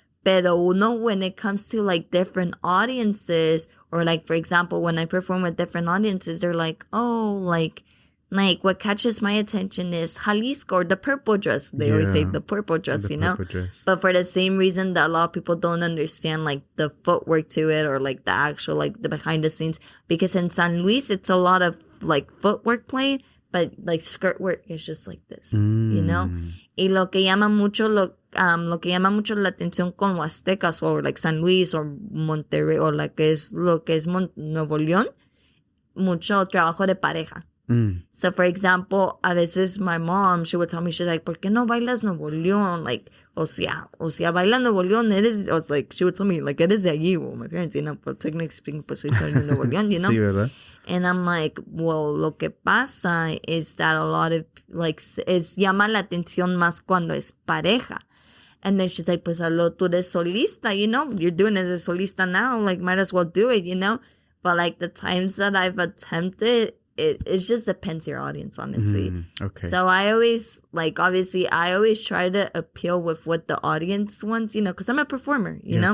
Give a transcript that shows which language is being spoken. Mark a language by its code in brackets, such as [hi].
[es] Pero uno, [en] when it comes to like different audiences, or like, for example, when I perform with different audiences, they're like, oh, like what catches my attention is Jalisco, or the purple dress. They always say the purple dress, you know? But for the same reason that a lot of people don't understand, like, the footwork to it, or, like, the actual, like, the behind the scenes. Because in San Luis, it's a lot of, like, footwork played, but, like, skirt work is just like this, you know? [es] Y lo que llama mucho la atención con Huastecas, or, like, San Luis, or Monterrey, or, like, lo que es Nuevo León, mucho trabajo de pareja. [en] So, for example, [es] a veces [en] my mom, she would tell me, she's like, [es] ¿por qué no bailas Nuevo León? [en] Like, [es] o sea, baila Nuevo León, [en] I was like, she would tell me, like, [es] eres de allí. [en] Well, my parents, you know, but technically speaking, [es] pues soy de Nuevo León, [en] you know? [es] Sí, ¿verdad? [en] And I'm like, well, [es] lo que pasa [en] is that a lot of, like, [es] llama la atención más cuando es pareja. [en] And then she's like, [es] pues hazlo tú de solista, [en] you know? You're doing it as a solista now, like, might as well do it, you know? But, like, the times that I've attempted, it just depends your audience, honestly. Okay. So I always, like, obviously, I always try to appeal with what the audience wants, you know, because I'm a performer, you know?